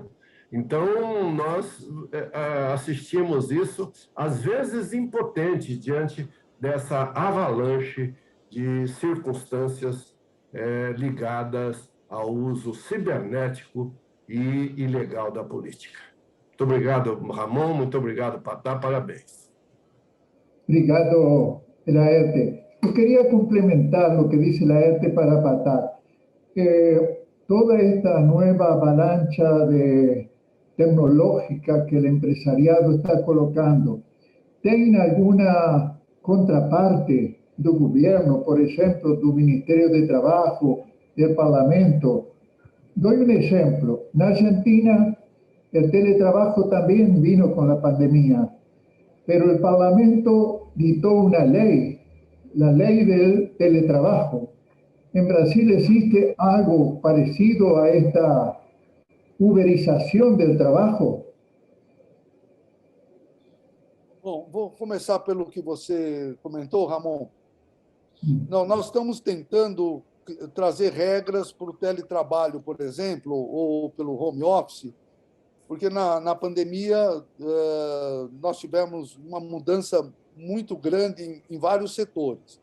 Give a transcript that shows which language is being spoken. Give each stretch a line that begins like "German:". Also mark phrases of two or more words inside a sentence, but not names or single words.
Portuguese: Então, nós assistimos isso, às vezes impotentes, diante dessa avalanche de circunstâncias ligadas ao uso cibernético e ilegal da política. Muito obrigado, Ramon, muito obrigado, Patá, parabéns. Obrigado, Laerte. Eu queria complementar o que disse Laerte para Patá.
Spanish: Toda esta nueva avalancha tecnológica que el empresariado está colocando, ¿tiene alguna contraparte
Portuguese: do governo, por exemplo, do Ministério de Trabalho, do Parlamento?
Spanish: Doy un ejemplo. En Argentina, el teletrabajo también vino con la pandemia, pero el Parlamento dictó una ley, la ley del teletrabajo. En Brasil existe algo parecido a esta
Portuguese: uberização do trabalho? Bom, vou começar pelo que você comentou, Ramon. Não, nós estamos tentando trazer regras para o teletrabalho, por exemplo, ou pelo home office, porque na pandemia nós tivemos uma mudança muito grande em vários setores.